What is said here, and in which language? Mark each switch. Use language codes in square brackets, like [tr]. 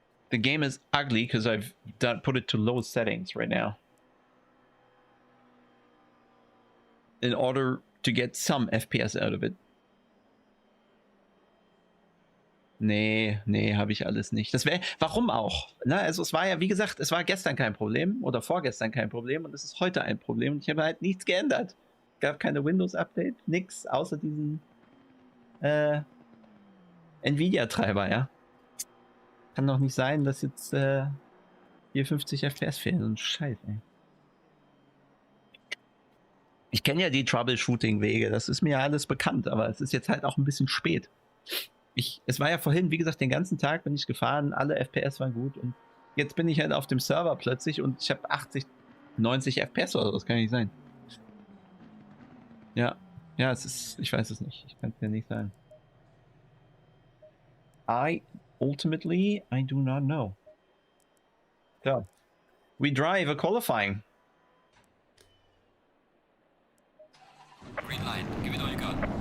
[en] The game is ugly because I've put it to low settings right now. In order to get some FPS out of it. [de] Nee, habe ich alles nicht. Das wäre, warum auch? Ne? Also es war ja, wie gesagt, es war gestern kein Problem oder vorgestern kein Problem und es ist heute ein Problem und ich habe halt nichts geändert. Es gab keine Windows-Update, nix, außer diesen Nvidia-Treiber, ja. Kann doch nicht sein, dass jetzt 54 FPS fehlen. Und Scheiße, ey. Ich kenne ja die Troubleshooting-Wege, das ist mir ja alles bekannt, aber es ist jetzt halt auch ein bisschen spät. Es war ja vorhin, wie gesagt, den ganzen Tag bin ich gefahren, alle FPS waren gut und jetzt bin ich halt auf dem Server plötzlich und ich habe 80, 90 FPS oder so, das kann nicht sein. Ja, ja, es ist, ich weiß es nicht, ich kann es dir nicht sagen. [en] Ultimately, I do not know. So, we drive a qualifying. Green line, give it all you got.